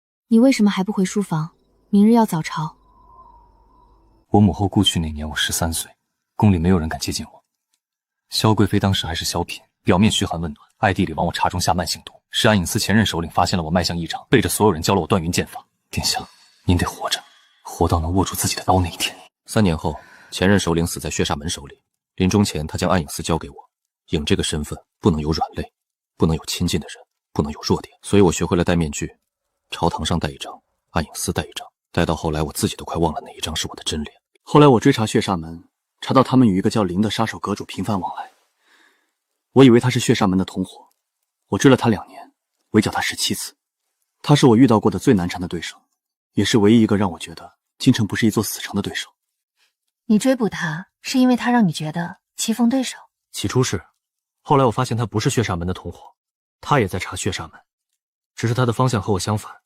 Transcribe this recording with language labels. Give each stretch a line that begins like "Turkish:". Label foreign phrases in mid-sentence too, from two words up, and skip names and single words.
Chinese: 你为什麼還不回書房？明日要早朝。我母後故去那年，我13歲，宮裡沒有人敢接近我。蕭貴妃當時還是小嬪，表面噓寒問暖，暗地裡往我茶中下慢性毒。是安隱司前任首領發現了我脈象異常，背着所有人教了我斷雲劍法。殿下，您得活着，活到能握住自己的刀那一天。3年後，前任首領死在血煞門手裡。臨終前，他將安隱司交給我。影這個身份不能有軟肋，不能有親近的人，不能有弱點，所以我學會了戴面具。朝堂上戴一張，安隱司戴一張，戴到後來我自己都快忘了哪一張是我的真臉。後來我追查血煞門，查到他們與一個叫林的殺手閣主頻繁往來。我以為他是血煞門的同夥，我追了他2年，圍剿他17次。他是我遇到過的最難纏的對手，也是唯一一個讓我覺得京城不是一座死城的對手。你追捕他，是因為他讓你覺得棋逢對手？起初是，後來我發現他不是血煞門的同夥，他也在查血煞門，只是他的方向和我相反。